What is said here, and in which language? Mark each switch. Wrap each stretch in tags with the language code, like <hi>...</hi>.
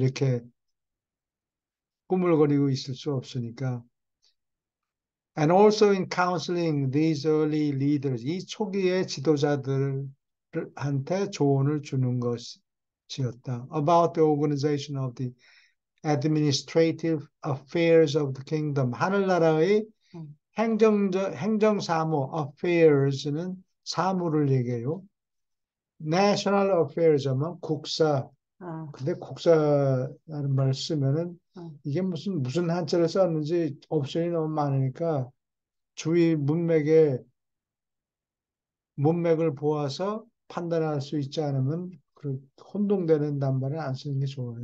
<ko>이렇게 꾸물거리고 있을 수 없으니까.</ko> <en>And also in counseling these early leaders,</en> <ko>이 초기의 지도자들한테 조언을 주는 것이었다.</ko> <en>About the organization of the administrative affairs of the kingdom.</en> <ko>하늘나라의 음, 행정사무, affairs는 사무를 얘기해요. national affairs 하면 국사. 어, 근데 국사라는 말을 쓰면은 어, 이게 무슨 한자를 썼는지 옵션이 너무 많으니까 주위 문맥을 보아서 판단할 수 있지 않으면 그 혼동되는 단말을 안 쓰는 게 좋아요.</ko>